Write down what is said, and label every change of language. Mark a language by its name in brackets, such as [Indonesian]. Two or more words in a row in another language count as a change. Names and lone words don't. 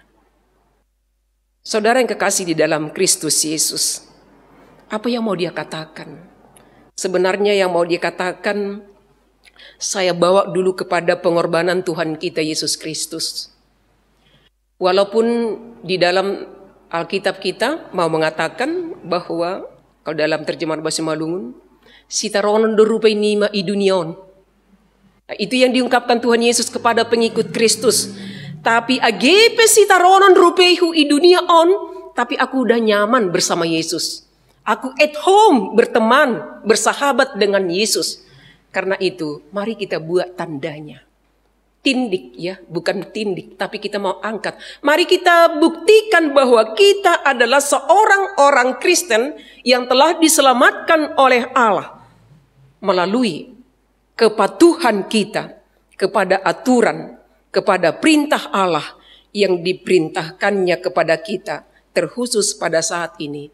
[Indonesian] Saudara yang kekasih di dalam Kristus Yesus, apa yang mau dia katakan? Sebenarnya yang mau dia katakan, saya bawa dulu kepada pengorbanan Tuhan kita Yesus Kristus. Walaupun di dalam Alkitab kita mau mengatakan bahwa kalau dalam terjemahan bahasa Malungun, [Batak Simalungun] sitaronon dorupai nima idunion. [Indonesian] Nah, itu yang diungkapkan Tuhan Yesus kepada pengikut Kristus. [Batak Simalungun] Tapi agepe sitaronon rupeihu idunion, [Indonesian] tapi aku udah nyaman bersama Yesus. Aku [English] at home, [Indonesian] berteman, bersahabat dengan Yesus. Karena itu, mari kita buat tandanya. Tindik ya, bukan tindik, tapi kita mau angkat. Mari kita buktikan bahwa kita adalah seorang orang Kristen yang telah diselamatkan oleh Allah melalui kepatuhan kita kepada aturan, kepada perintah Allah yang diperintahkannya kepada kita, terkhusus pada saat ini.